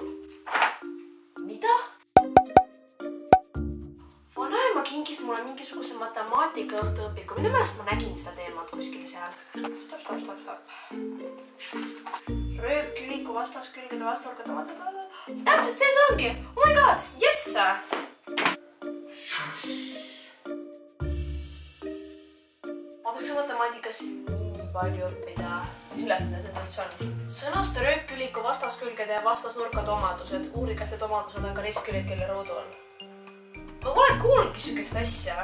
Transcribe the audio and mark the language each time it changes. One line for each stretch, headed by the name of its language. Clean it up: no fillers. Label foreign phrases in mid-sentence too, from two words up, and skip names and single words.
Estonian: Mida? Vanaema kinkis mulle mingisuguse matemaatika õhtuõpiku. Minu meelest ma nägin seda teemat kuskil seal. Stopp. Rööpkülliku vastaskülgede vastasnurkade omadused. Täpselt see ongi!
English: Oh my god! Yes!
Estonian: Matemaatikas nii palju õppida. Mis ülesanded need üldse on? Sõnasta rööpkülliku vastaskülgede ja vastasnurkade omadused. Uuri, kas need omadused on ka ristküllikele ruudul. Ma pole kuulnudki sükest asja.